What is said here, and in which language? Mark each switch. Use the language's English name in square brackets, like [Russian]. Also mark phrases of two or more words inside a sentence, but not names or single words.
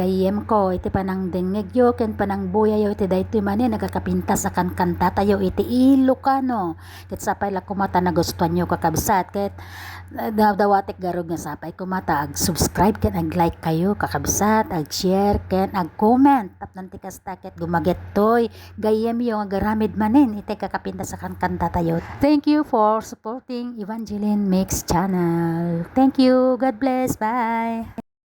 [Iloko] gayem ko iti panang dengeg yo ken panang buya yo iti daytoy mani nagakapintas akan kanta tayo iti Ilocano ket sapay la kumata nagustuhan yo kakabsat ket dawatek garog nga sapay kumata ag subscribe ken ag like kayo kakabsat ag share ken ag comment tapnon ti kasta ket gumaget toy gayem yo nga garamid manen iti kakapintas akan kanta tayo. [English] Thank you for supporting Evangeline Mix channel. Thank you. God bless. Bye.